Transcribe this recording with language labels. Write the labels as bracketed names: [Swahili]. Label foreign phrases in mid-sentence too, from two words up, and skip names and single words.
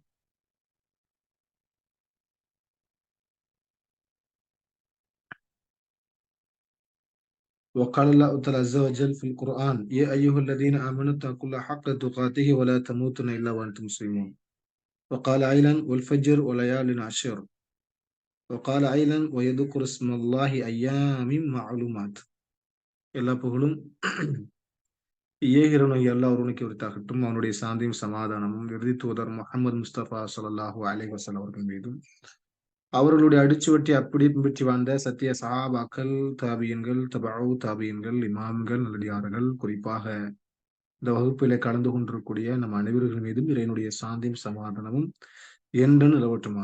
[Arabic] وقال الله تعالى عز وجل في القرآن يا أيها الذين آمنوا اتقوا الله حق تقاته ولا تموتن إلا وأنتم مسلمون وقال أيضا والفجر وليال عشر وقال أيضا ويذكر اسم الله أيام معلومات [Tamil] எல்லா புகழும் ஏகிரனும் எல்லா ஒருவனுக்கு உரித்தாகட்டும். அவனுடைய சாந்தியும் சமாதானமும் இறுதி தூதர் முகமது முஸ்தபா [Arabic] صلى الله عليه وسلم [Tamil] அவர்கள் மீதும் அவர்களுடைய அடிச்சுவட்டி அப்படி பின்பற்றி வாழ்ந்த சத்திய சஹாபாக்கள், தாபியன்கள், தபஉ தாபியன்கள், இமாம்கள், நல்லடியார்கள், குறிப்பாக இந்த வகுப்பிலே கலந்து கொண்டிருக்கக்கூடிய நம் அனைவர்கள் மீதும் இறைவனுடைய சாந்தியும் சமாதானமும் என்று நிலவட்டுமாக.